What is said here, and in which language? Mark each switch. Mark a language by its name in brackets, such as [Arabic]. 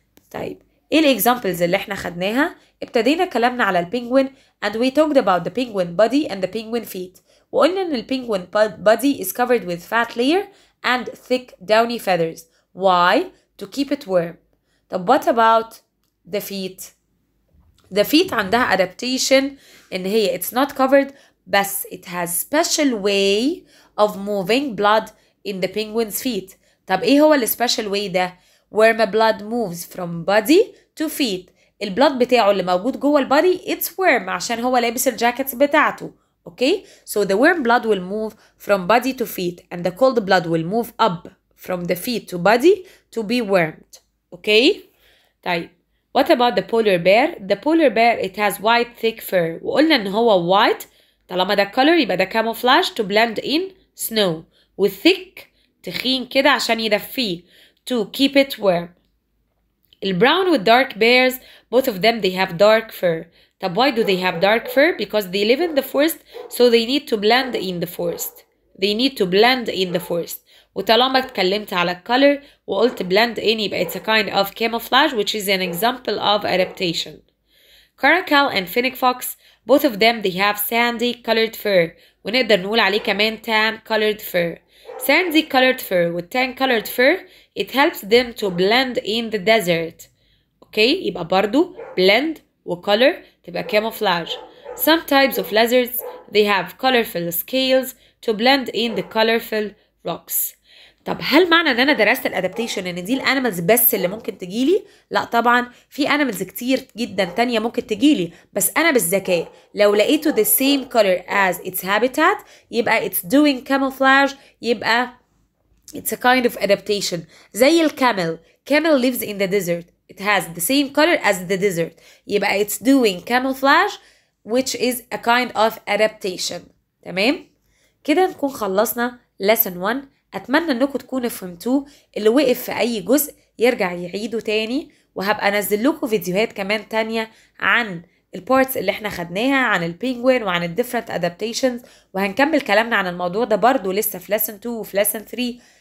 [Arabic] طيب ايه الاكزامبلز اللي احنا خدناها؟ ابتدينا كلامنا على البينجوين [English] and we talked about the penguin body and the penguin feet. [Arabic] وقلنا ان البينجوين [English] body is covered with fat layer and thick downy feathers. Why? To keep it warm. [Arabic] طب [English] what about the feet? The feet [Arabic] عندها [English] adaptation [Arabic] ان هي [English] it's not covered [Arabic] بس [English] it has special way of moving blood in the penguin's feet. [Arabic] طب ايه هو السبيشال [English] way [Arabic] ده؟ [English] where my blood moves from body to feet. [Arabic] البلاد بتاعه اللي موجود جوه البادي [English] it's warm [Arabic] عشان هو لابس الجاكيتس بتاعته. [English] Okay, so the warm blood will move from body to feet and the cold blood will move up from the feet to body to be warmed. Okay, طيب what about the polar bear? The polar bear it has white thick fur. [Arabic] وقلنا ان هو [English] white [Arabic] طالما ده [English] color [Arabic] يبقى ده [English] camouflage to blend in snow. [Arabic] والthick تخين كده عشان يدفيه [English] to keep it warm. [Arabic] البراون [English] والdark bears both of them they have dark fur. طب why do they have dark fur? Because they live in the forest so they need to blend in the forest. They need to blend in the forest. [Arabic] وطالما اتكلمت على [English] color [Arabic] وقلت [English] blend in [Arabic] يبقى [English] it's a kind of camouflage which is an example of adaptation. Caracal and fennec fox both of them they have sandy colored fur. [Arabic] ونقدر نقول عليه كمان [English] tan colored fur. Sandy colored fur with tan colored fur it helps them to blend in the desert. [Arabic] Okay, يبقى برضو blend وcolor تبقى camouflage. [English] Some types of lizards they have colorful scales to blend in the colorful rocks. [Arabic] طب هل معنى ان انا درست الادابتيشن ان دي الانيمالز بس اللي ممكن تجيلي؟ لا طبعا، في انيمالز كتير جدا تانية ممكن تجيلي، بس انا بالذكاء لو لقيته [English] the same color as its habitat [Arabic] يبقى [English] it's doing camouflage، [Arabic] يبقى [English] it's a kind of adaptation. [Arabic] زي الكامل، [English] camel lives in the desert it has the same color as the desert [Arabic] يبقى [English] it's doing camouflage which is a kind of adaptation. [Arabic] تمام؟ كده نكون خلصنا lesson 1. أتمنى أنكم تكونوا فهمتوه. اللي وقف في أي جزء يرجع يعيده تاني، وهبقى أنزل لكم فيديوهات كمان تانية عن البارتس اللي احنا خدناها عن البينجوين وعن الديفرنت adaptations، وهنكمل كلامنا عن الموضوع ده برضو لسه في lesson 2 وفي lesson 3.